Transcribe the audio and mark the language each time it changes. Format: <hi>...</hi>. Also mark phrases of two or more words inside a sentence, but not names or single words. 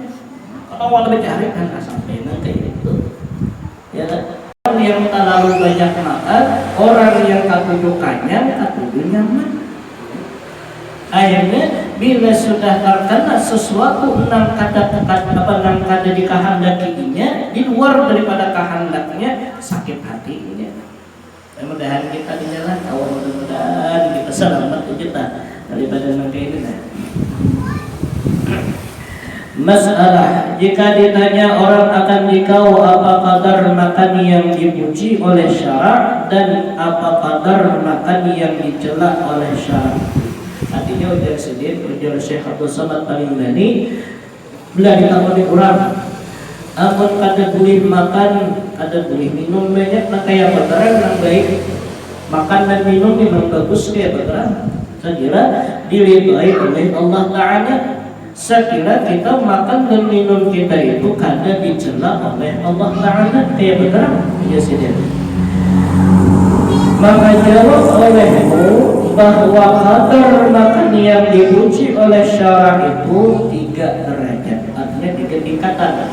<id>Kalau awal mencari kan sampai kayak itu. Ya orang yang terlalu banyak makan, orang yang katujukannya katuju nyaman. Akhirnya bila sudah terkena sesuatu nang kada dikehendakinya di luar daripada kehendaknya sakit hatinya. Mudah-mudahan kita di jalan awal, mudah-mudahan kita selamat kita daripada nang kayak ini. Masalah jika ditanya orang akan dikau apa kadar makan yang dipuji oleh syarak dan apa kadar makan yang dicela oleh syarak.</id> <bjn>Artinya ujar Syekh Abdul Samad Al-Bani bila ditakoni orang amun kada boleh makan, kada boleh minum banyak, nah kayak bakaran yang baik makan dan minum memang bagus kayak bakaran.</bjn> <id>Saya kira diridhai oleh Allah Ta'ala. Saya kira kita makan dan minum kita itu kada dicela oleh Allah Ta'ala kayak bakaran. Ya sudah. Maka jawab olehmu bahwa kadar makan yang dipuji oleh syarak itu 3 derajat, artinya 3 tingkatan.</id>